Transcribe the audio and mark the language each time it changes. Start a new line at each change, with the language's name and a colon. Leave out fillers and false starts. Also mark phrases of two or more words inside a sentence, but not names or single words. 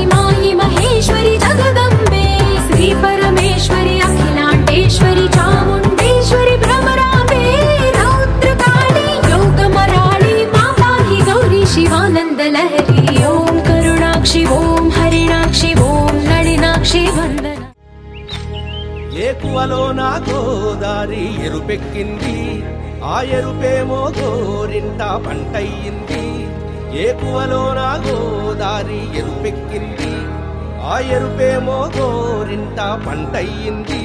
Sanskrit: मायी महेश्वरी जगदंबे श्री परमेश्वरी अखिलांडेश्वरी चामुंडेश्वरी भ्रमरांबे रौद्रकाली योगमराळी माताहि गौरी शिवानंद लहरी ओम करुणाक्षी ओम हरिणाक्षी ओम नलिनाक्षी वंदना
Telugu: ఏకువలో నా గోదారి ఎరుపెక్కింది ఆ ఎరుపేమో గోరింట పంటయ్యింది ఏకువలో నా గోదారి ఎరుపెక్కింది ఆ ఎరుపేమో గోరింట పంటయ్యింది